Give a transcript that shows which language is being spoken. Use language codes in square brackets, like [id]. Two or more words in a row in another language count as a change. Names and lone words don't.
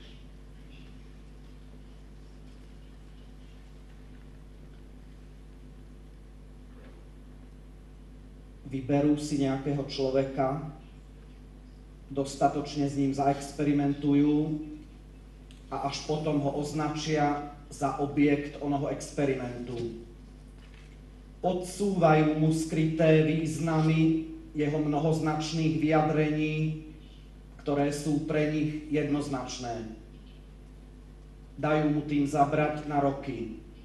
[sk] Vyberú si [cs] nějakého člověka, [sk] dostatočne s ním zaexperimentujú a až potom ho označia za objekt onoho experimentu. Podsúvajú mu skryté významy jeho mnohoznačných vyjadrení, ktoré sú pre nich jednoznačné. Dajú mu tým zabrať na roky.